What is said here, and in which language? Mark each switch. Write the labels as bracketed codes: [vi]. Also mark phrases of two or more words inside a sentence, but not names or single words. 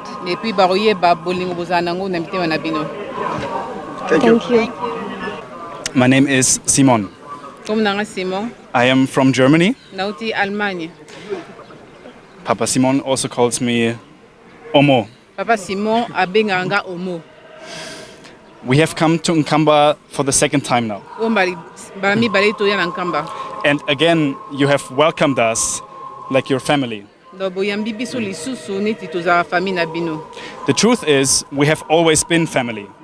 [en] Thank you. My name is Simon. I am from Germany. Papa Simon also calls me Omo. [ln] Papa Simon abenganga Omo. [en] We have come to Nkamba for the second time now. And again, you have welcomed us like your family. The truth is, we have always been family.